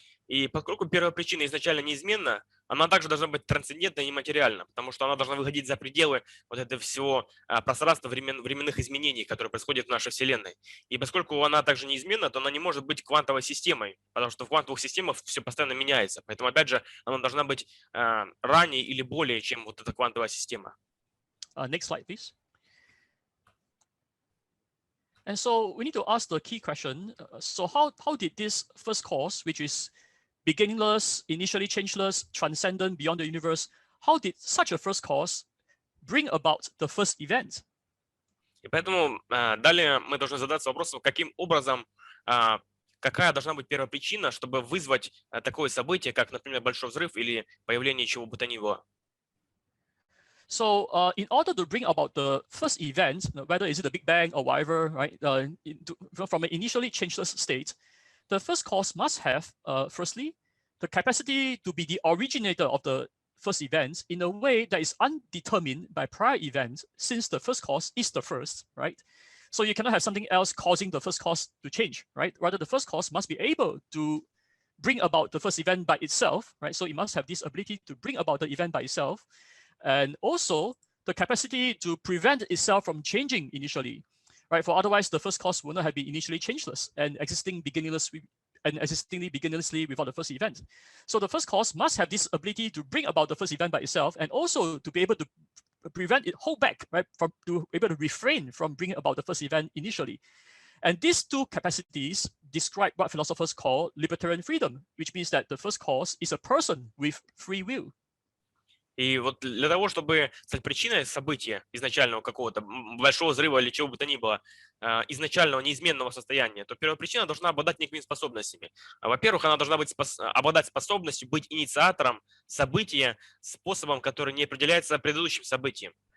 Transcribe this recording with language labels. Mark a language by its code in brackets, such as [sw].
[ru] И поскольку первопричина изначально неизменна, она также должна быть трансцендентна и нематериальна, потому что она должна выходить за пределы вот этого всего пространства временных изменений, которые происходят в нашей Вселенной. И поскольку она также неизменна, то она не может быть квантовой системой, потому что в квантовых системах все постоянно меняется. Поэтому, опять же, она должна быть ранее или более, чем вот эта квантовая система. [en] Next slide, please. And so we need to ask the key question. So how did this first cause, which is beginningless, initially changeless, transcendent, beyond the universe, how did such a first cause bring about the first event? [ru] И поэтому далее мы должны задаться вопросом, каким образом, какая должна быть первопричина, чтобы вызвать такое событие, как, например, большой взрыв или появление чего бы то ни было. [en] So in order to bring about the first event, whether is it the Big Bang or whatever, right, from an initially changeless state, the first cause must have, firstly, the capacity to be the originator of the first event in a way that is undetermined by prior events, since the first cause is the first, right? So you cannot have something else causing the first cause to change, right? Rather, the first cause must be able to bring about the first event by itself, right? So it must have this ability to bring about the event by itself, and also the capacity to prevent itself from changing initially, right? For otherwise, the first cause would not have been initially changeless and existing beginninglessly without the first event. So the first cause must have this ability to bring about the first event by itself, and also to be able to prevent it, hold back, right, to be able to refrain from bringing about the first event initially. And these two capacities describe what philosophers call libertarian freedom, which means that the first cause is a person with free will. [ru] И вот для того, чтобы стать причиной события изначального какого-то большого взрыва или чего бы то ни было, изначального неизменного состояния, то первопричина должна обладать некими способностями. Во-первых, она должна обладать способностью быть инициатором события способом, который не определяется предыдущим событием.